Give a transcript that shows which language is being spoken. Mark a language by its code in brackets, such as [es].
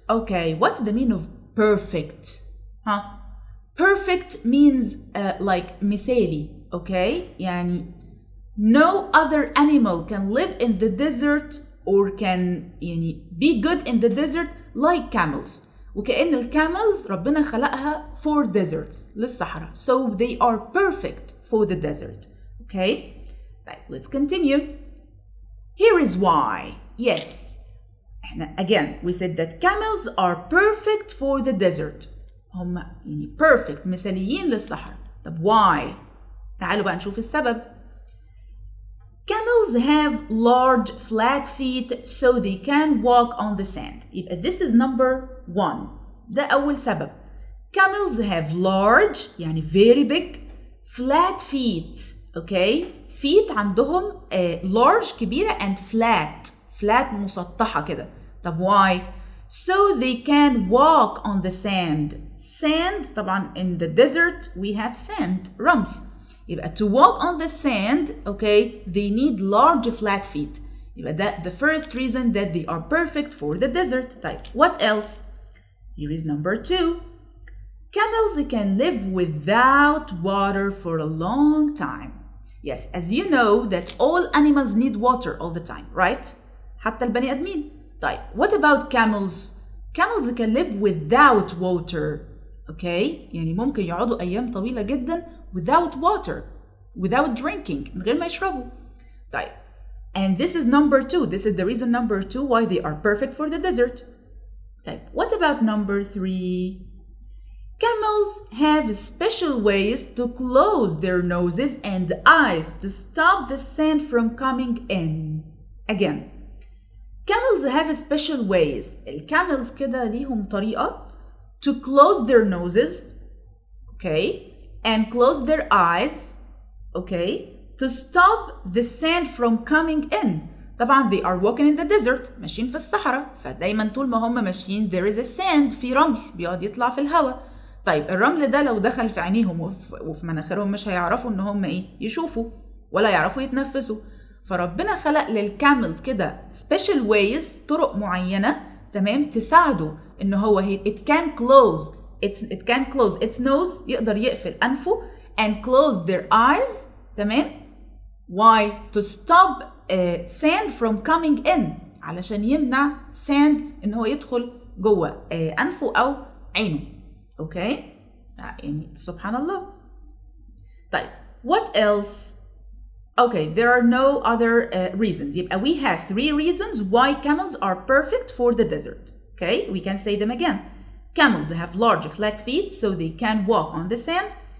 [en] Okay, what's the meaning of perfect? Huh? Perfect means like مثالي, okay? يعني no other animal can live in the desert or can يعني be good in the desert like camels. [ar] وكأن الcamels ربنا خلقها [en] for deserts, [ar] للصحراء. [en] So they are perfect for the desert, okay? Right, let's continue. Here is why. Yes. Again, we said that camels are perfect for the desert. [ar] هم يعني perfect مثاليين للصحراء. طب why؟ تعالوا بقى نشوف السبب. [en] Camels have large flat feet so they can walk on the sand. يبقى this is number 1. [ar] ده أول سبب. [en] Camels have large يعني very big flat feet. Okay? [ar] feet عندهم large كبيرة and flat مسطحة كده. [en] طب why؟ So they can walk on the sand. Sand طبعا in the desert we have sand رمل. يبقى to walk on the sand, okay, they need large flat feet. يبقى that the first reason that they are perfect for the desert. طيب, what else? Here is number 2. Camels can live without water for a long time. Yes, as you know that all animals need water all the time, right? [ar] حتى البني آدمين. [en] طيب, what about camels? Camels can live without water. Okay? [ar] يعني ممكن يقعدوا أيام طويلة جدا [en] without water, without drinking, [ar] من غير ما يشربوا. [en] طيب, and this is number 2. This is the reason number 2 why they are perfect for the desert. طيب, what about number 3? Camels have special ways to close their noses and eyes to stop the sand from coming in. Again, camels have special ways. الcamels [ar] كده ليهم طريقة [en] to close their noses, okay, and close their eyes, okay, to stop the sand from coming in. [ar] طبعا [en] they are walking in the desert, [ar] ماشيين في الصحراء، فدايما طول ما هم ماشيين [en] there is a sand، [ar] في رمل بيقعد يطلع في الهواء. طيب الرمل ده لو دخل في عينيهم وفي مناخيرهم مش هيعرفوا ان هم ايه يشوفوا ولا يعرفوا يتنفسوا. فربنا خلق للكاملز كده special ways، طرق معينة تمام تساعده ان هو [en] it can close its nose، [ar] يقدر يقفل انفه [en] and close their eyes. [ar] تمام. why? [en] to stop sand from coming in، [ar] علشان يمنع sand ان هو يدخل جوه انفه او عينه. اوكي؟ يعني سبحان الله. [en] طيب, what else? Okay, there are no other reasons. يبقى we have 3 reasons why camels are perfect for the desert. Okay, we can say them again. Camels have large flat feet so they can walk on the sand.